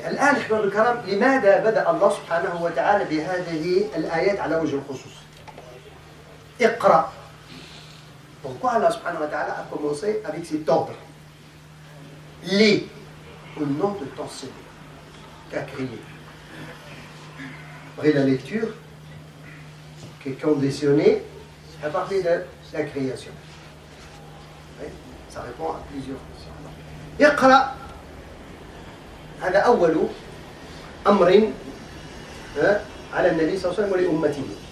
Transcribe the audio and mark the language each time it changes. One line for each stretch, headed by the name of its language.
Arabic: الآن أحباب الكرام لماذا بدأ الله سبحانه وتعالى بهذه الآيات على وجه الخصوص؟ اقرأ.
French: Pourquoi Allah subhanahu wa ta'ala a commencé avec cet ordre? Lis. au nom de ton Seigneur, qu'a créé. Après la lecture, qui est conditionnée à partir de la création. Oui, ça répond à plusieurs questions.
Arabic: اقرأ هذا أول أمر على النبي صلى الله عليه وسلم ولأمته.